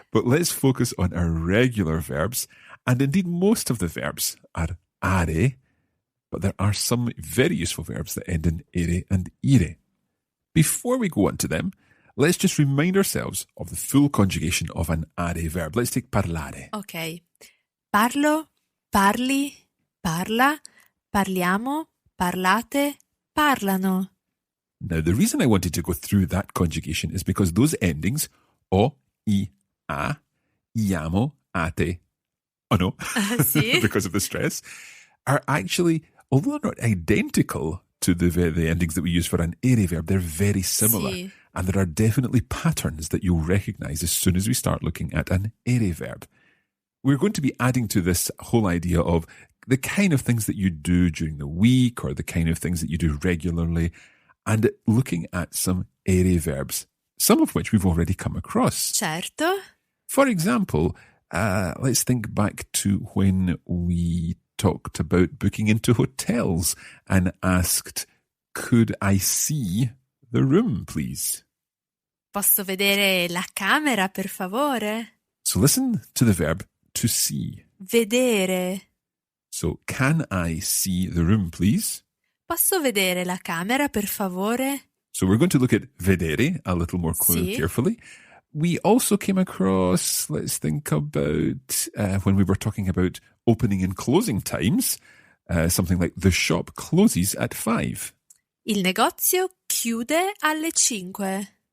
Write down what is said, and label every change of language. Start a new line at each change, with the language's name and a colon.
English: But let's focus on our regular verbs. And indeed, most of the verbs are ERE, but there are some very useful verbs that end in ERE and IRE. Before we go on to them, let's just remind ourselves of the full conjugation of an ERE verb. Let's take parlare. Ok.
Italian: Parlo, parli, parla, parliamo, parlate, parlano.
English: Now, the reason I wanted to go through that conjugation is because those endings, o, I, a, iamo, ate, oh no,
Italian: Sì.
English: because of the stress, are actually, although not identical to the endings that we use for an ERE verb, they're very similar.
Italian: Sì.
English: And there are definitely patterns that you'll recognize as soon as we start looking at an ERE verb. We're going to be adding to this whole idea of the kind of things that you do during the week or the kind of things that you do regularly and looking at some ERE verbs, some of which we've already come across.
Italian: Certo.
English: For example, let's think back to when we talked about booking into hotels and asked, could I see the room, please?
Italian: Posso vedere la camera, per favore?
English: So listen to the verb to see.
Italian: Vedere.
English: So, can I see the room, please?
Italian: Posso vedere la camera, per favore?
English: So we're going to look at vedere a little more carefully. We also came across, let's think about when we were talking about opening and closing times, something like the shop closes at 5.
Italian: Il negozio chiude alle 5.